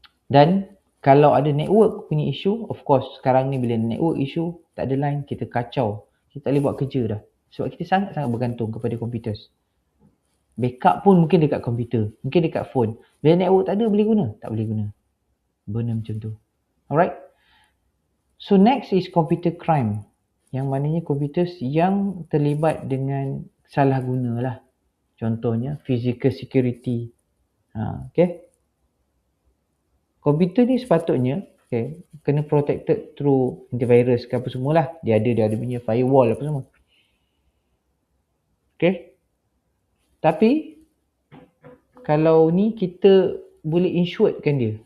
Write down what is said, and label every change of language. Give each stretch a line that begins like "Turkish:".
Malay: Dan kalau ada network punya issue, of course sekarang ni bila network issue, tak ada line, kita kacau. Kita tak boleh buat kerja dah. Sebab kita sangat-sangat bergantung kepada komputer. Backup pun mungkin dekat komputer, mungkin dekat phone. Bila network tak ada, boleh guna? Tak boleh guna. Benda macam tu. Alright.
English: So next is computer crime.
Malay: Yang maknanya komputer yang terlibat dengan salah guna lah. Contohnya physical security. Okay. Komputer ni sepatutnya kena
English: protected through antivirus
Malay: ke apa semualah. Dia ada punya firewall apa semua. Okay. Tapi kalau ni kita boleh insuredkan dia.